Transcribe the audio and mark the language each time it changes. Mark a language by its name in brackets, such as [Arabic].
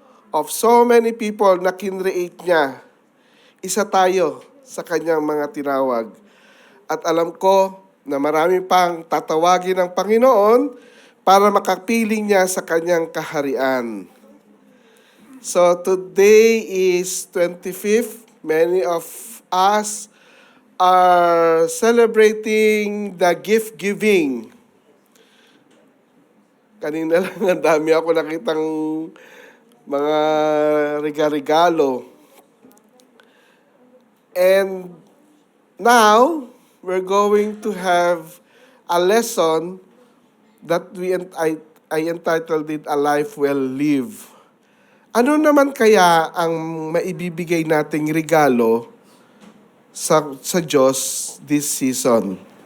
[Filipino] Of so many people na kinreate niya, isa tayo sa kanyang mga tinawag. At alam ko na marami pang tatawagin ng Panginoon para makapiling niya sa kanyang kaharian. [English] So today is 25th. Many of us are celebrating the gift giving. [Filipino] Kanina lang ang dami ako nakitang mga regalo. [English] And now, we're going to have a lesson that I entitled it, A Life Well Lived. [Filipino] Ano naman kaya ang maibibigay nating regalo sa Diyos [English] this season?